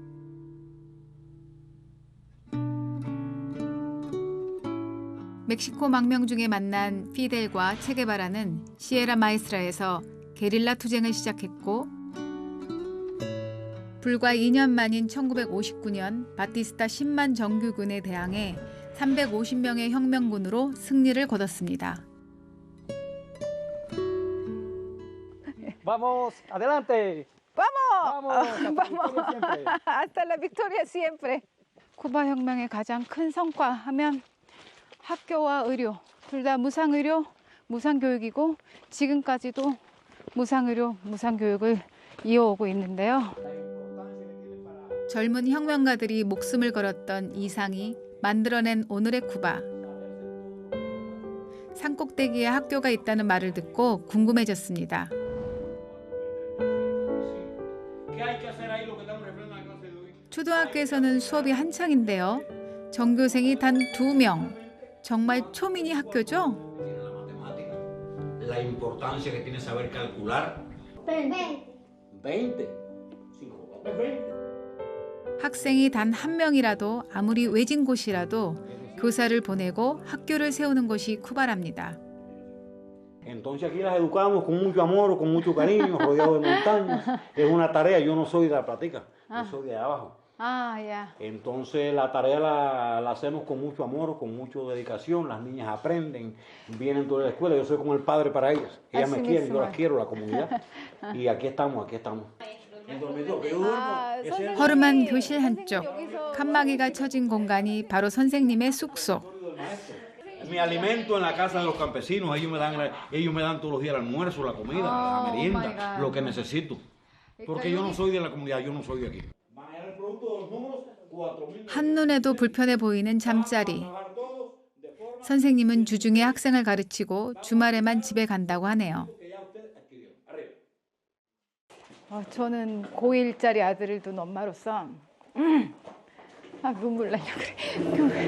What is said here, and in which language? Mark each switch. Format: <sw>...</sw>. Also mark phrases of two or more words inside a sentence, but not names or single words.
<ko>멕시코 망명 중에 만난 피델과 체게바라는 시에라 마에스트라에서 게릴라 투쟁을 시작했고 불과 2년 만인 1959년 바티스타 10만 정규군에 대항해 350명의 혁명군으로 승리를 거뒀습니다.</ko> <es>Vamos, adelante. Vamos, vamos, hasta la victoria siempre.</es> <ko>쿠바 혁명의 가장 큰 성과 하면 학교와 의료, 둘 다 무상의료, 무상교육이고 지금까지도 무상의료, 무상교육을 이어오고 있는데요. 젊은 혁명가들이 목숨을 걸었던 이상이 만들어낸 오늘의 쿠바. 산꼭대기에 학교가 있다는 말을 듣고 궁금해졌습니다. 초등학교에서는 수업이 한창인데요. 전교생이 단 2명. 정말 초미니 학교죠?</ko> <es>La importancia que tiene saber calcular. 20.</es> <ko>학생이 단 1명이라도 아무리 외진 곳이라도 교사를 보내고 학교를 세우는 것이 쿠바랍니다.</ko> <es>Entonces aquí las educamos con mucho amor, con mucho cariño, rodeado de montañas. Es una tarea, yo no soy de la platica, yo soy de abajo. Entonces la tarea la hacemos con mucho amor, con mucha dedicación. Las niñas aprenden, vienen toda la escuela. Yo soy como el padre para ellas. Ellas me quieren, yo las quiero, la comunidad. Y aquí estamos, aquí estamos.</es> <ko>허름한 교실 한쪽, 칸막이가 쳐진 공간이 바로 선생님의 숙소.</ko> <es>Me alimento en la casa de los campesinos. Ellos me dan todos los días el almuerzo, la comida, la merienda, lo que necesito. Porque yo no soy de la comunidad, yo no soy de aquí.</es> <ko>한눈에도 불편해 보이는 잠자리. 선생님은 주중에 학생을 가르치고 주말에만 집에 간다고 하네요. 저는 고1짜리 아들을 둔 엄마로서 눈물 나려 그래.</ko>